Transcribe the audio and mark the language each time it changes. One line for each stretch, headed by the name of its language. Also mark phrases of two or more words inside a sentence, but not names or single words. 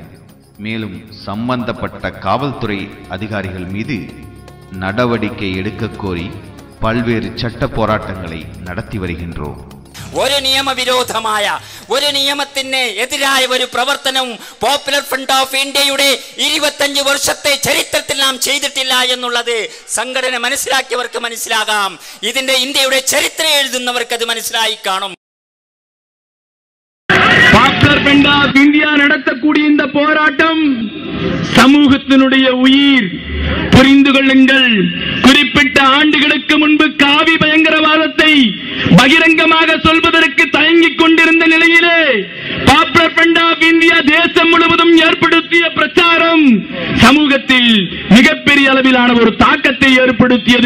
Tamil: மேலும் சம்பந்தப்பட்ட காவல்துறை அதிகாரிகள் மீது நடவடிக்கை எடுக்க கோரி பல்வேறு சட்ட போராட்டங்களை நடத்தி வருகின்றோம்.
Malayalam: ഒരു നിയമവിരോധമായ ഒരു നിയമത്തിന് എതിരായ ഒരു പ്രവർത്തനവും പോപ്പുലർ ഫ്രണ്ട് ഓഫ് ഇന്ത്യയുടെ 25 വർഷത്തെ ചരിത്രത്തിൽ നാം ചെയ്തിട്ടില്ല എന്നുള്ളത് സംഘടന മനസ്സിലാക്കിയവർക്ക് മനസ്സിലാകാം. ഇതിന്റെ ഇന്ത്യയുടെ ചരിത്രം എഴുതുന്നവർക്ക് അത് മനസ്സിലായി കാണും.
Tamil: பாப்புலர் ஃப்ரண்ட் ஆஃப் இந்தியா நடத்தக்கூடிய இந்த போராட்டம் சமூகத்தினுடைய உயிர். புரிந்து கொள்ளுங்கள், குறிப்பிட்ட ஆண்டுகளுக்கு முன்பு காவி பயங்கரவாதத்தை பகிரங்கமாக சொல்வதற்கு தயங்கிக் கொண்டிருந்த நிலையிலே பாப்புலர் ஃப்ரண்ட் ஆஃப் இந்தியா தேசம் முழுவதும் ஏற்படுத்திய பிரச்சாரம் சமூகத்தில் மிகப்பெரிய அளவிலான ஒரு தாக்கத்தை ஏற்படுத்தியது.